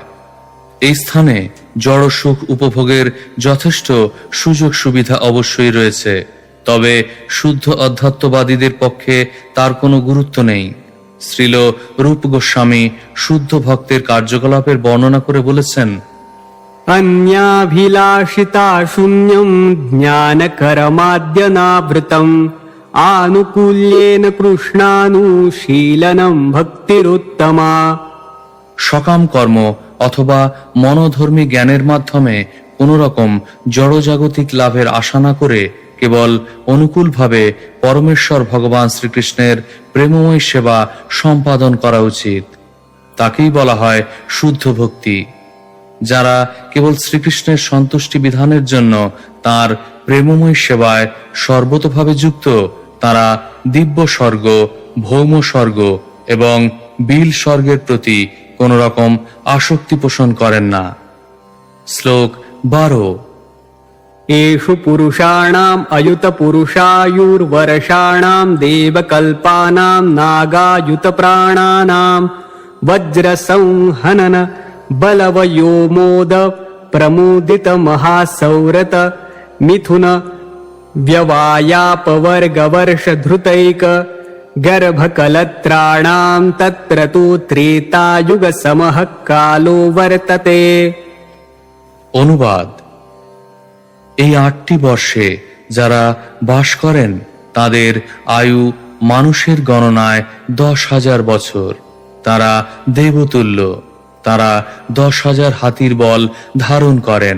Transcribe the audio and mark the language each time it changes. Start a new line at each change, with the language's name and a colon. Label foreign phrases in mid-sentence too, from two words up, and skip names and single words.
Bangla: এই স্থানে জড় সুখ উপভোগের যথেষ্ট সুযোগ সুবিধা অবশ্যই রয়েছে, তবে শুদ্ধ অধ্যাত্মবাদীদের পক্ষে তার কোনো গুরুত্ব নেই। শ্রীল রূপ গোস্বামী শুদ্ধ ভক্তের কার্যকলাপের বর্ণনা করে বলেছেন,
Sanskrit: अन्याभिलाषिता शून्यं ज्ञानकरमाद्यनावृतम् आनुकूल्येन कृष्णानुशीलनं भक्तिरुत्तमा।
Bangla: সকাম কর্ম অথবা মনোধর্মী জ্ঞানের মাধ্যমে কোন রকম জড়জাগতিক লাভের আশা না করে কেবল অনুকূলভাবে পরমেশ্বর ভগবান শ্রীকৃষ্ণের প্রেমময় সেবা সম্পাদন করা উচিত। তাকেই বলা হয় শুদ্ধ ভক্তি। যারা কেবল শ্রীকৃষ্ণের সন্তুষ্টি বিধানের জন্য তার প্রেমময় সেবায় সর্বতোভাবে যুক্ত, তারা দিব্য স্বর্গ, ভৌম স্বর্গ এবং বিল স্বর্গের প্রতি কোন রকম আসক্তি পোষণ করেন না। শ্লোক 12।
Sanskrit: एषु पुरुषाणाम् अयुतपुरुषायुर्वर्षाणाम् देवकल्पानां नागायुतप्राणानां वज्रसंहनन बलवयोमोद प्रमुदितमहासौरत मिथुन व्यवायापवर्गवर्षधृतैक गर्भकलत्राणां तत्र तु त्रेतायुगसमः कालो वर्तते।
Bangla: অনুবাদ: এই 8টি বর্ষে যারা বাস করেন তাদের আয়ু মানুষের গণনায় 10,000 বছর। তারা দেবতুল্য। তারা 10,000 হাতির বল ধারণ করেন।